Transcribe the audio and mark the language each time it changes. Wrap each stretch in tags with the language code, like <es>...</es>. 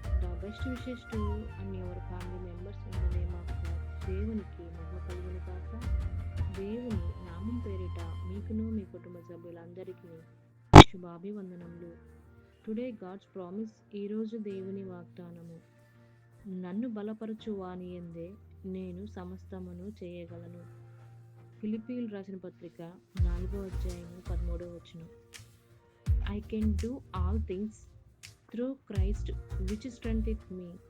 <en>The best wishes to you and your family members in the name of God.</en> <te>దేవునికి మహిమ కలుగును కాక. దేవుని నామం పేరిట మీకును మీ కుటుంబ సభ్యులందరికీ శుభాభివందనములు.</te> <en>Today God's promise.</en> <te>ఈరోజు దేవుని వాగ్దానము. నన్ను బలపరచు వాని యందే నేను సమస్తమును చేయగలను. ఫిలిప్పీయులు రాసిన పత్రిక 4వ అధ్యాయము 13వ వచనం.</te> <en>I can do all things through Christ which strengtheneth me.</en>